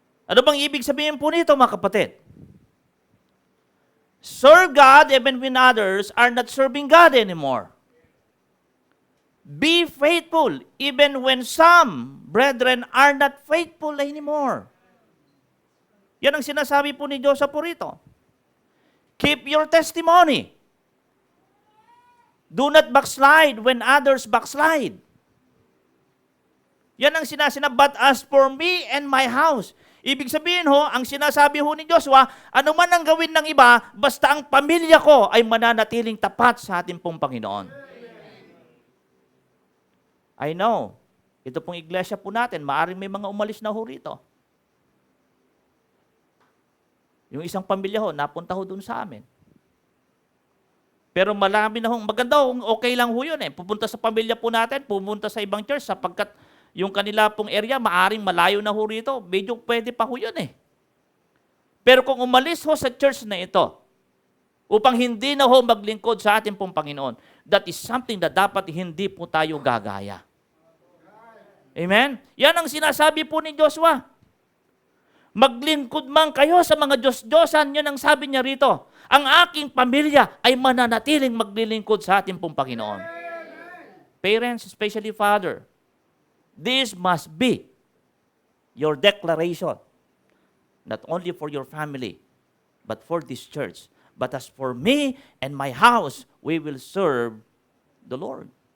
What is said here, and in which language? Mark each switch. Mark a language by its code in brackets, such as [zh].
[tl] Ano bang ibig sabihin po nito, mga kapatid? [en] Serve God even when others are not serving God anymore. Be faithful even when some brethren are not faithful anymore. [tl] Yan ang sinasabi po ni Joseph po rito. [en] Keep your testimony. Do not backslide when others backslide. [tl] Yan ang sinasabi, [en] but as for me and my house. [tl] Ibig sabihin ho, ang sinasabi ho ni Joshua, ano man ang gawin ng iba, basta ang pamilya ko ay mananatiling tapat sa ating pong Panginoon. [en] I know, [tl] ito pong iglesia po natin, maaaring may mga umalis na ho rito. Yung isang pamilya ho, napunta ho dun sa amin. Pero malami na ho, maganda ho, okay lang ho yun eh. Pupunta sa pamilya po natin, pumunta sa ibang church sapagkat yung kanila pong area, maaring malayo na ho rito. Medyo pwede pa ho yun eh. Pero kung umalis ho sa church na ito, upang hindi na ho maglingkod sa ating pong Panginoon, [en] that is something [tl] na dapat hindi po tayo gagaya. Amen? Yan ang sinasabi po ni Joshua. Maglingkod man kayo sa mga Diyos-Diyosan, yun ang sabi niya rito. Ang aking pamilya ay mananatiling maglilingkod sa ating pong Panginoon. [en] Parents, especially father, this must be your declaration, not only for your family, but for this church. But as for me and my house, we will serve the Lord.